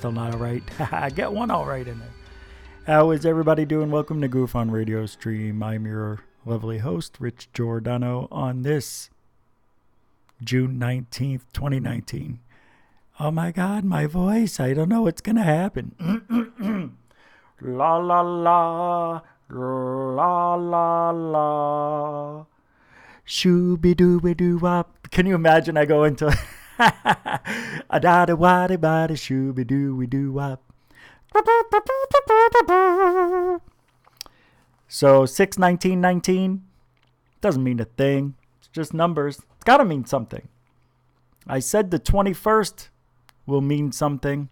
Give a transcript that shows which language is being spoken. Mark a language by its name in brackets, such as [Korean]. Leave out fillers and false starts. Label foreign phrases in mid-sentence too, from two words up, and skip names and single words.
[English] I get one all right in there. How is everybody doing? Welcome to GUFON Radio Stream. I'm your lovely host, Rich Giordano, on this June 19th, 2019. Oh my God, my voice. I don't know what's going to happen. La la la, la la la. Shooby-dooby-doo-wop. Can you imagine I go into a-da-da-wa-da-ba-da shooby-dooby-doo-wop. So 6/19/19 doesn't mean a thing. It's just numbers. It's got to mean something. I said the 21st will mean something.